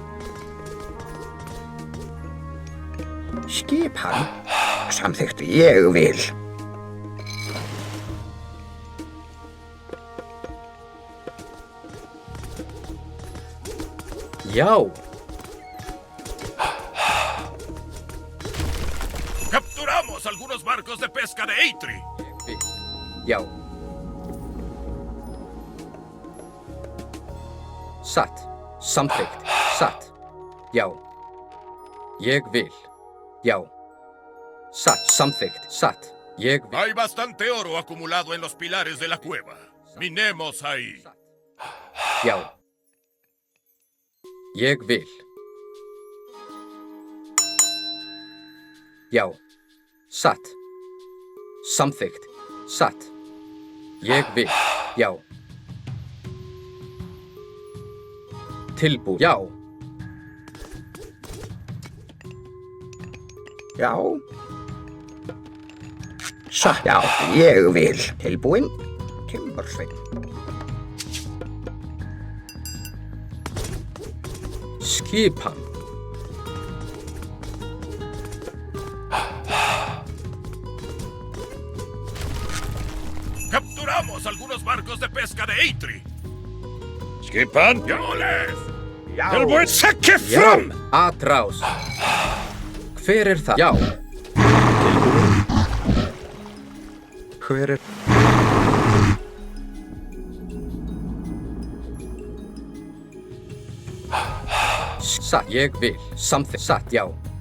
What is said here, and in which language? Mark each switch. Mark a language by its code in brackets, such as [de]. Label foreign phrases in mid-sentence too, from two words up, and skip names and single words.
[is] Skip hann. Samþykkt. Ég vil. Já. [es] ¡Capturamos algunos barcos de pesca de Eitri! [is] Já. Satt. Samþykkt. Satt. Já. Ég vil. Já. Satt. Samþykkt. Satt. Ég vil. [es] Hay bastante oro acumulado en los pilares de la cueva. Minemos ahí. [is] Já. Ég vil. Já. Satt. Samþykkt. Satt. Ég vil. Já. Tilbúin. Já. Já. Satt. Já, ég vil. Tilbúinn. Timbursveinn. Skipan. [es] ¡Capturamos algunos barcos de pesca de Eitri! [is] Skipan. [es] ¡Llámoles! [is] Tilbúinn. Sekki Já. fram. Atrás. Hver það? Já. Hver Satt. Ég vil. Samþykkt. Satt. Já.